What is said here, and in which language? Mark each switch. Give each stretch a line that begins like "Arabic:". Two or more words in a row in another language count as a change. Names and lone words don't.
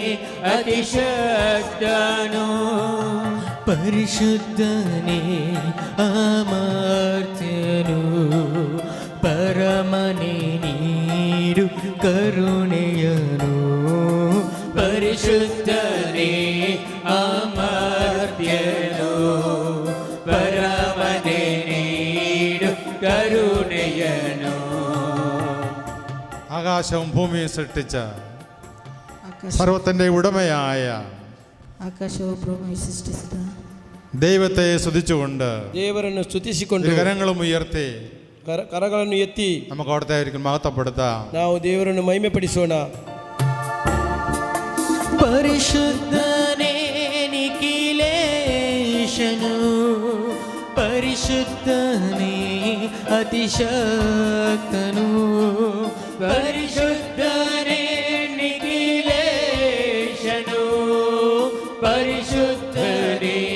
Kannada: ಅತಿಶಕ್ತನು, ಪರಿಶುದ್ಧನೇ ಅಮರ್ತ್ಯನು, ಪರಮನೇ ನೀಡು ಕರುಣೆಯನು, ಪರಿಶುದ್ಧನೇ ಅಮರ್ತ್ಯನು, ಪರಮನೇ ನೀಡು ಕರುಣೆಯನು.
Malayalam: ആകാശവും ഭൂമിയും സൃഷ്ടിച്ച സർവത്തിന്റെ ഉടമയായ
Kannada: ಆಕಾಶವು ಭೂಮಿಯು ಸೃಷ್ಟಿಸಿದ
Malayalam: ദൈവത്തെ സ്തുതിച്ചുകൊണ്ട്
Kannada: ದೇವರನ್ನು ಸ್ತುತಿಸಿಕೊಂಡು
Malayalam: കരങ്ങളും ഉയർത്തി
Kannada: ಕರಗಳನ್ನು ಎತ್ತಿ
Malayalam: നമുക്ക് അവിടുത്തെ ഒരിക്കൽ മഹത്വപ്പെടുത്താം.
Kannada: ನಾವು ದೇವರನ್ನು ಮಹಿಮೆಪಡಿಸೋಣ. ಪರಿಶುದ್ಧನೇ ನಿಖಿಲೇಶನು, ಪರಿಶುದ್ಧನೇ ಅತಿಶಕ್ತನು, ಪರಿಶುದ್ಧನೇ ನಿಖಿಲೇಶನು, ಪರಿಶುದ್ಧನೇ